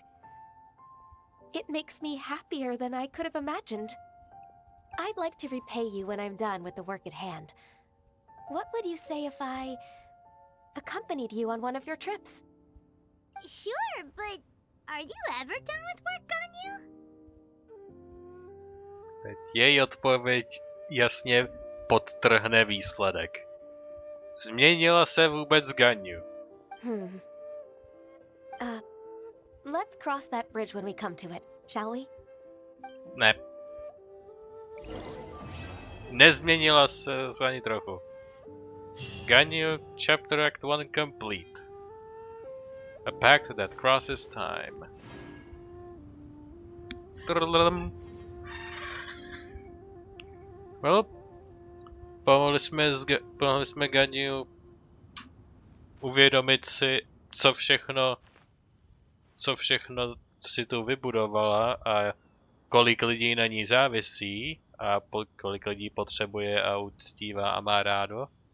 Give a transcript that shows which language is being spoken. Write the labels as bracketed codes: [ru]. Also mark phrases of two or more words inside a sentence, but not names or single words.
[en] It makes me happier than I could have imagined. I'd like to repay you when I'm done with the work at hand. What would you say if I accompanied you on one of your trips? Sure, but are you ever done with work, Ganyu? [cs] Teď její odpověď jasně podtrhne výsledek. Změnila se vůbec Ganyu? [en] Let's cross that bridge when we come to it, shall we? [cs] Ne. Nezměnila se ani trochu. Ganyu, [en] Chapter Act 1 complete. A pact that crosses time. Well, [cs] pomohli jsme Ganyu uvědomit si, co všechno si tu vybudovala a kolik lidí na ní závisí a kolik lidí potřebuje a uctívá a má rádo,